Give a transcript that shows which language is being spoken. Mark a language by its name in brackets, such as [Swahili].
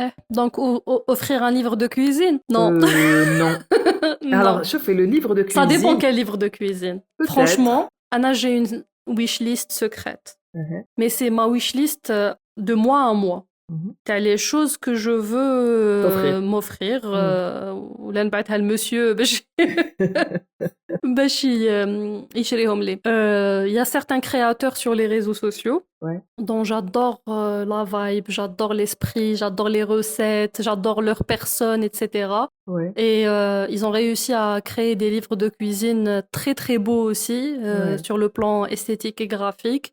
[French] Donc, offrir un livre de cuisine? Non. Non. Non. Alors, je fais le livre de Ça dépend cuisine, quel livre de cuisine. peut-être. Franchement, Anna, j'ai une wishlist secrète. Mhm, Mais c'est ma wishlist de mois à mois. mhm. T'as les choses que je veux T'offrir. m'offrir. Mm. [Arabic] ولا نبعتها للمسيو باش باش يشريهم لي. [French] Il y a certains créateurs sur les réseaux sociaux Ouais, dont j'adore la vibe, j'adore l'esprit, j'adore les recettes, j'adore leur personne, etc. ouais, Et ils ont réussi à créer des livres de cuisine très très beaux aussi, ouais, sur le plan esthétique et graphique.